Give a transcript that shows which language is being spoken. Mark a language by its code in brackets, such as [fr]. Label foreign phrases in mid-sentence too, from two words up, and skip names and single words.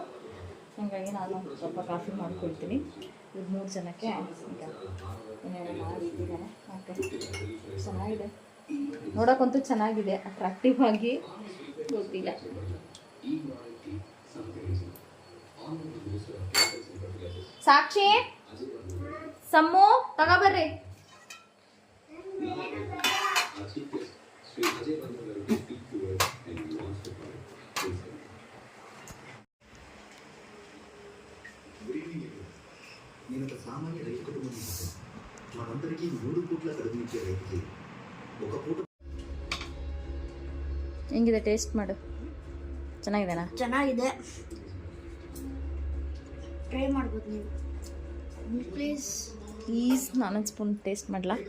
[kn] ಹಾಗಾಗಿ ನಾನು ಸ್ವಲ್ಪ ಕಾಫಿ ಮಾಡ್ಕೊಳ್ತೀನಿ. ಇದು 3 ಜನಕ್ಕೆ ಈಗ ಏನೇನೋ ಮಾಡಿಟ್ಟಿದ್ದಾರೆ. ಓಕೆ, ಚೆನ್ನಾಗಿದೆ, ನೋಡೋಕ್ಕಂತೂ ಚೆನ್ನಾಗಿದೆ, ಅಟ್ರಾಕ್ಟಿವ್ ಆಗಿ. ಗೊತ್ತಿಲ್ಲ, ಸಾಕ್ಷಿ ಸಮ್ಮು ತಗೋಬರ್ರಿ. [te] నేను సామాన్య రైతు కుటుంబం నుంచి మనందరికీ 3 పూట్ల కడుపునిచ్చే రైతుకి ఒక పూట. [kn] ಹೆಂಗಿದೆ? ಟೇಸ್ಟ್ ಮಾಡು. ಚೆನ್ನಾಗಿದೆನಾ? ಚೆನ್ನಾಗಿದೆ, ಟ್ರೈ ಮಾಡ್ಬೋದು ನೀವು. ಪ್ಲೀಸ್ ನಾನೊಂದು [en] spoon taste [kn] ಮಾಡಲಾ?